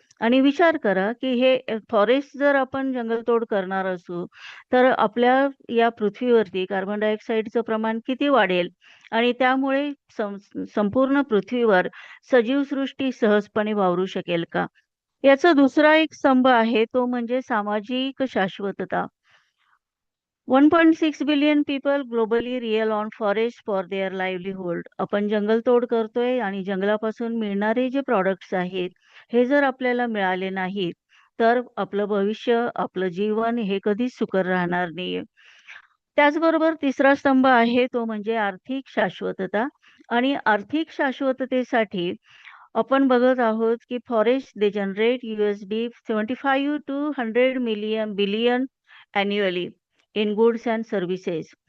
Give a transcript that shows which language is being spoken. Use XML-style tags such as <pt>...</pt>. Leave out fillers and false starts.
<mr>आणि विचार करा की हे फॉरेस्ट जर आपण जंगलतोड करणार असू तर आपल्या या पृथ्वीवरती कार्बन डायऑक्साईडचं प्रमाण किती वाढेल आणि त्यामुळे संपूर्ण पृथ्वीवर सजीव सृष्टी सहजपणे वावरू शकेल का? याचा दुसरा एक स्तंभ आहे तो म्हणजे सामाजिक शाश्वतता.</mr> <en>1.6 billion people globally rely on forest for their livelihood.</en> <mr>आपण जंगलतोड करतोय आणि जंगलापासून मिळणारे जे प्रॉडक्ट्स आहेत हे जर आपल्याला मिळाले नाहीत तर आपलं भविष्य, आपलं जीवन हे कधीच सुकर राहणार नाहीये. त्याचबरोबर तिसरा स्तंभ आहे तो म्हणजे आर्थिक शाश्वतता. आणि आर्थिक शाश्वततेसाठी आपण बघत आहोत की</mr> <en>Forest they generate USD 75 to 100 billion annually in goods and services.</en>